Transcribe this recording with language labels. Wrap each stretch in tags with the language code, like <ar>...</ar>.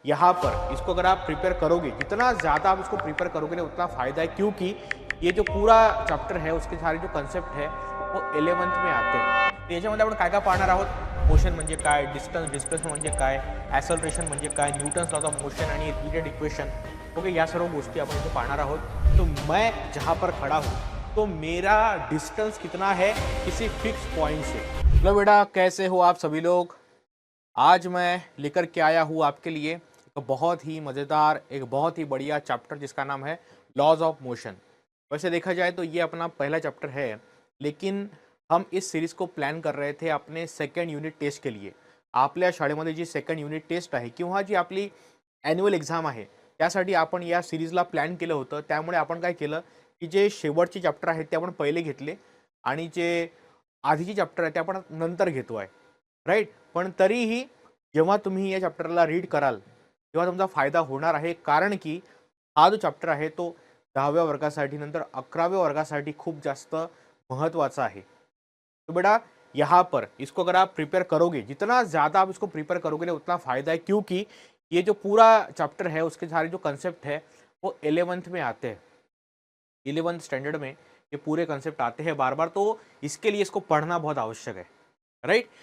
<hi>यहाँ पर इसको अगर आप प्रिपेयर करोगे, जितना ज़्यादा आप इसको प्रिपेयर करोगे ना उतना फ़ायदा है, क्योंकि ये जो पूरा चॅप्टर है उसके सारे जो कन्सेप्ट है वो 11th में आते हैं.</hi> <mr>तर याच्यामध्ये आपण काय काय पाहणार आहोत. मोशन म्हणजे काय, डिस्टन्स डिस्प्लेसमेंट म्हणजे काय, ॲसलरेशन म्हणजे काय, न्यूटन्स लॉज ऑफ मोशन आणि रिलेटेड इक्वेशन. ओके, या सर्व गोष्टी आपण इथे पाहणार आहोत.</mr> <hi>तो मैं जहाँ पर खड़ा हूँ तो मेरा डिस्टेंस कितना है किसी फिक्स पॉइंट से. हेलो बेटा, कैसे हो आप सभी लोग. आज मैं लेकर के आया हूँ आपके लिए एक बहुत ही मज़ेदार, एक बहुत ही बढ़िया चैप्टर जिसका नाम है लॉज ऑफ मोशन. वैसे देखा जाए तो ये अपना पहला चैप्टर है, लेकिन हम इस सीरीज़ को प्लॅन कर रहे थे अपने सेकंड युनिट टेस्ट के लिए.</hi> <mr>आपल्या शाळेमध्ये जी सेकंड युनिट टेस्ट आहे किंवा जी आपली ॲन्युअल एक्झाम आहे त्यासाठी आपण या सिरीजला प्लॅन केलं होतं. त्यामुळे आपण काय केलं की जे शेवटचे चॅप्टर आहेत ते आपण पहिले घेतले आणि जे आधीचे चॅप्टर आहेत ते आपण नंतर घेतो आहे, राईट. पण तरीही जेव्हा तुम्ही या चॅप्टरला रीड कराल तेव्हा तुमचा फायदा होणार आहे, कारण की हा जो चॅप्टर आहे तो 10व्या वर्गासाठी नंतर 11व्या वर्गासाठी खूप जास्त महत्त्वाचा आहे.</mr> <hi>तो बेटा यहाँ पर इसको अगर आप प्रिपेयर करोगे, जितना ज़्यादा आप इसको प्रिपेयर करोगे ना उतना फ़ायदा है, क्योंकि ये जो पूरा चैप्टर है उसके सारे जो कंसेप्ट है वो 11th में आते हैं. 11th स्टैंडर्ड में ये पूरे कंसेप्ट आते हैं बार बार, तो इसके लिए इसको पढ़ना बहुत आवश्यक है, राइट.</hi>